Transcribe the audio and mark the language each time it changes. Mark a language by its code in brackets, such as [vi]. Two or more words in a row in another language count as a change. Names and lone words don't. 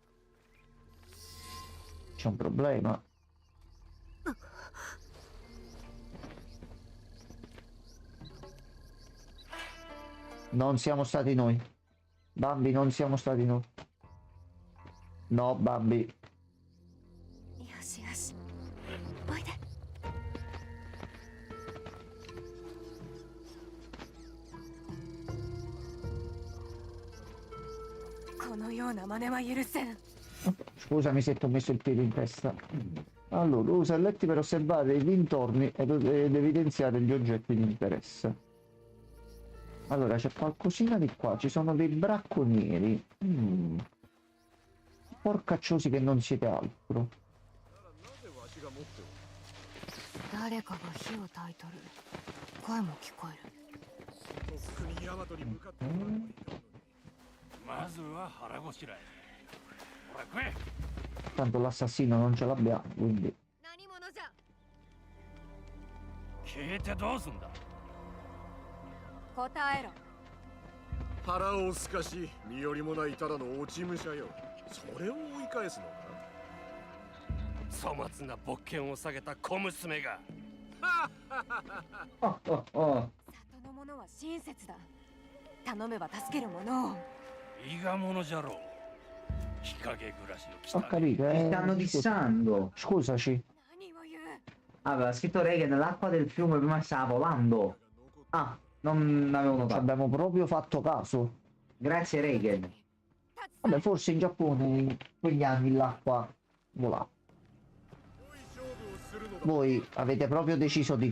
[it] C'è un problema. Non siamo stati noi. Bambi, non siamo stati noi. No, Bambi. [ja] よしよしおいでこのような真似は許せん [it] Scusami se ti ho messo il piede in testa. Allora, usa il letti per osservare i dintorni ed evidenziare gli oggetti di interesse. Allora, c'è qualcosina di qua. Ci sono dei bracconieri. Porcacciosi che non siete altro. [ja] 誰かが火を焚いとる声も聞こえるまずは腹ごしらえ。ほら食え。 [it] Tanto l'assassino non ce l'abbiamo, quindi... [ja] 何者じゃ聞いてどうすんだ。答えろ腹をすかし身寄りもないただの落ち武者よ。それを追い返すのか。粗末な勃剣を下げた小娘が。里の者は親切だ頼めば助ける者を伊賀者じゃろう。日陰暮らしの [it] Ho [ja] 汚い。 [it] capito, Mi stanno dissando. Scusaci. [ja] 何を言う [it] Ah, aveva scritto Reagan, l'acqua del fiume prima stava volando. Ah, non avevo Ci notato. abbiamo proprio fatto caso. Grazie Reagan. Vabbè, forse in Giappone in quegli anni l'acqua volava. Voi avete proprio deciso di...